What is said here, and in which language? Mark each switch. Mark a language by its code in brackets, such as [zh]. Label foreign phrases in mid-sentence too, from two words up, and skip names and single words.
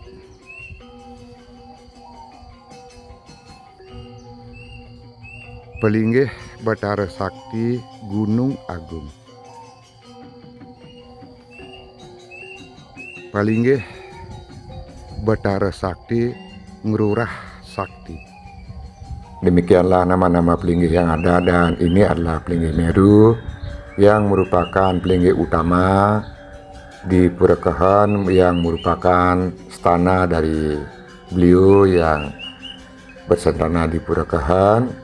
[id] Pelinggih Betara Sakti Gunung Agung. Pelinggih Betara Sakti Ngrurah Sakti. Demikianlah nama-nama pelinggih yang ada, dan ini adalah pelinggih Meru yang merupakan pelinggih utama di Pura Kehen, yang merupakan stana dari beliau yang bersentana di Pura Kehen.